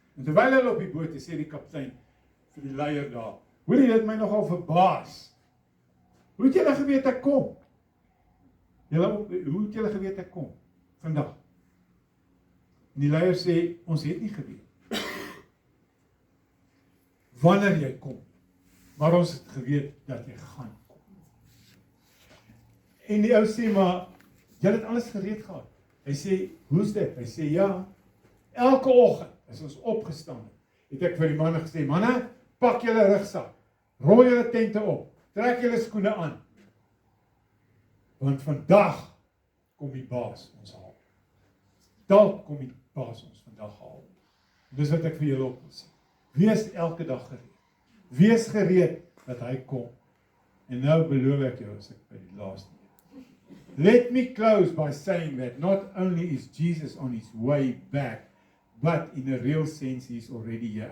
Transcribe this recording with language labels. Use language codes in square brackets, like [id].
[af] En terwyl hulle op die boot is, sê die kaptein vir die leier daar, hoorie, dit my nogal verbaas. Hoe het julle geweet ek kom? Hoe het julle geweet ek kom? Vandag. En die leier sê, ons het nie geweet. wanneer jy kom, maar ons het geweet dat jy gaan kom. En die ou sê, maar jy het alles gereed gehad. Hy sê, hoe's dit? Hy sê, ja, elke oggend as ons opgestaan het ek vir die manne gesê, manne, pak julle rugsak, rol julle tente op, trek julle skoene aan, want vandag kom die baas ons haal. Dalk kom die baas ons vandag haal. Dis wat ek vir julle op wil sê. Wees elke dag gereed. Wees gereed dat hy kom. En nou beloof ek jou as ek by die laaste een. [en] Let me close by saying that not only is Jesus on his way back, but in a real sense he is already here.